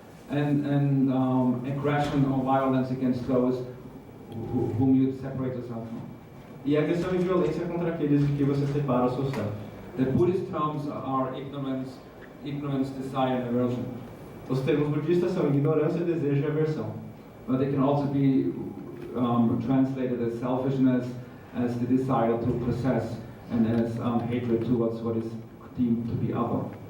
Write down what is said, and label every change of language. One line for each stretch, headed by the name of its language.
English: And aggression or violence against those whom you separate yourself from.
Portuguese: E agressão e violência contra aqueles de que você separa o seu self.
English: The Buddhist terms are ignorance, desire, and aversion.
Portuguese: Os termos budistas são ignorância, desejo e aversão.
English: But they can also be translated as selfishness, as the desire to possess, and as hatred towards what is deemed to be other.